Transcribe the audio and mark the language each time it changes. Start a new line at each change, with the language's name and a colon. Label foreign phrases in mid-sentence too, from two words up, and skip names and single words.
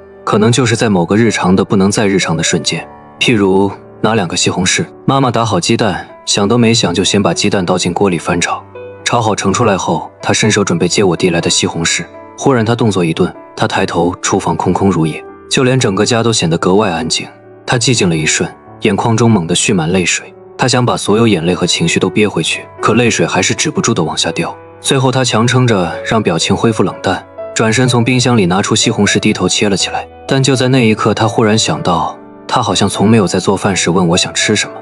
Chinese: 可能就是在某個日常的不能再日常的瞬間，譬如拿2個西紅柿，媽媽打好雞蛋，想都沒想就先把雞蛋倒進鍋裡翻炒，炒好盛出來後，她伸手準備接我遞來的西紅柿，忽然她動作一頓，她抬頭，廚房空空如也，就連整個家都顯得格外安靜。她寂靜了一瞬，眼眶中猛地蓄滿淚水，她想把所有眼淚和情緒都憋回去，可淚水還是止不住地往下掉。最後她強撐着讓表情恢復冷淡，轉身從冰箱裡拿出西紅柿，低頭切了起來。但就在那一刻，她忽然想到，她好像從沒有在做飯時問我想吃什麼。